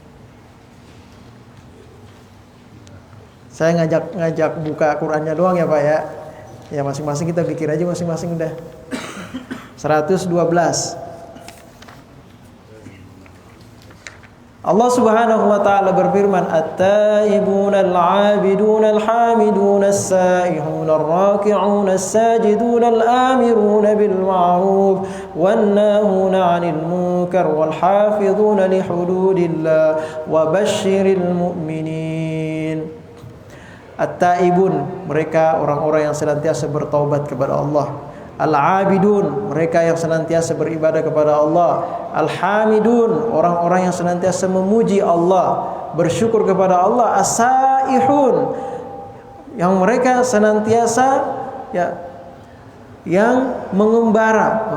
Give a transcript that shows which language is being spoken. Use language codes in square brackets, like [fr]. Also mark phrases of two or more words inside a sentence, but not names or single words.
[id] Saya ngajak buka Qur'annya doang ya Pak ya. Ya masing-masing kita pikir aja masing-masing udah. [ar] 112. الله سبحانه وتعالى berfirman, "التائبون العابدون الحامدون السائحون الراكعون الساجدون الآمرون بالمعروف والناهون عن المنكر والحافظون لحدود الله وبشر المؤمنين." [id] At-taibun, mereka orang-orang yang senantiasa bertaubat kepada Allah. Al-abidun, mereka yang senantiasa beribadah kepada Allah. Al-hamidun, orang-orang yang senantiasa memuji Allah, bersyukur kepada Allah. As-saihun, yang mereka senantiasa ya yang mengembara.